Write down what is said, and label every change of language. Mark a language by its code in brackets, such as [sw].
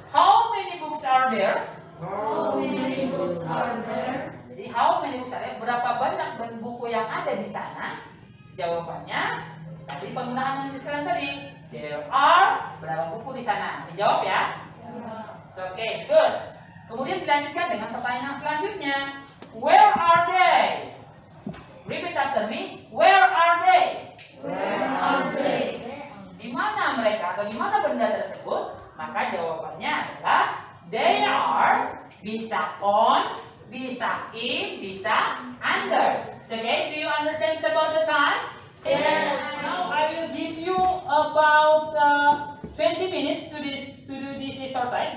[en] How many books are there? How many books are there? Jadi how many books are there? [id] Berapa banyak buku yang ada di sana? Jawabannya tadi penggunaan yang disebutkan tadi. [en] There are [id] berapa buku di sana? Dijawab ya. Oke, [en] good. [id] Kemudian dilanjutkan dengan pertanyaan selanjutnya. [en] Where are they? Repeat after me. Where are they? Where are they? [id] Di mana mereka atau di mana benda tersebut? Maka jawabannya adalah [en] they are, [id] bisa on, bisa in, bisa under. [en] So, okay, do you understand about the task? Yes. Now I will give you about 20 minutes to do this exercise.